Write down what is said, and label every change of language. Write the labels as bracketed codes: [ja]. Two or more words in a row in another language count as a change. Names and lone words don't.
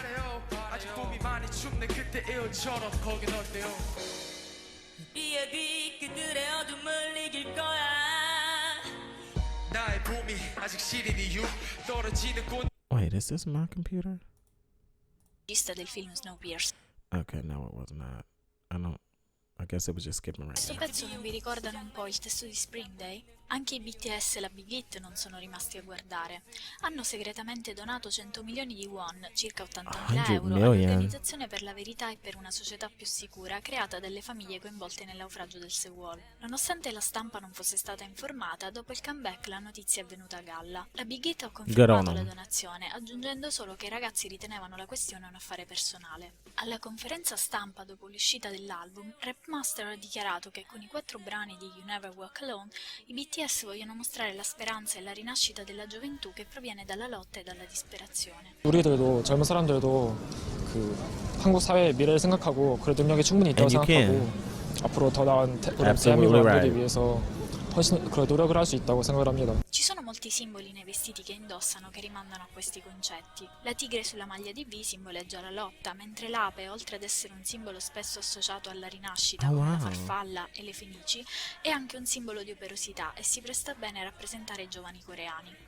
[en] Wait, is this my computer? [it] Del film Snowpiercer. [en] Okay, no, it was not. I guess it was just skipping right [it] Questo [en] now. [it] pezzo non vi ricordano un po' il testo di Spring Day? Anche i BTS e la Big Hit non sono rimasti a guardare. Hanno segretamente donato 100 milioni di won, circa 80.000 euro, all'Organizzazione per la Verità e per una società più sicura, creata dalle famiglie coinvolte nel naufragio del Sewol. Nonostante la stampa non fosse stata informata, dopo il comeback la notizia è venuta a galla. La Big Hit ha confermato la donazione, aggiungendo solo che i ragazzi ritenevano la questione un affare personale. Alla conferenza stampa dopo l'uscita dell'album, Rapmaster ha dichiarato che con i 4 brani di You Never Walk Alone, i BTS vogliono mostrare la speranza e la rinascita della gioventù che proviene dalla lotta e dalla disperazione. [ko] 우리들도 젊은 사람들도 그 한국 사회의 미래를 생각하고 그런 능력이 충분히 있다고 생각하고 앞으로 더 나은 대한민국을 만들기 위해서 훨씬 그런 노력을 할 수 있다고 생각을 합니다. [it] Ci sono molti simboli nei vestiti che indossano che rimandano a questi concetti. La tigre sulla maglia di V simboleggia la lotta, mentre l'ape, oltre ad essere un simbolo spesso associato alla rinascita, come la farfalla e le fenici, è anche un simbolo di operosità e si presta bene a rappresentare i giovani coreani.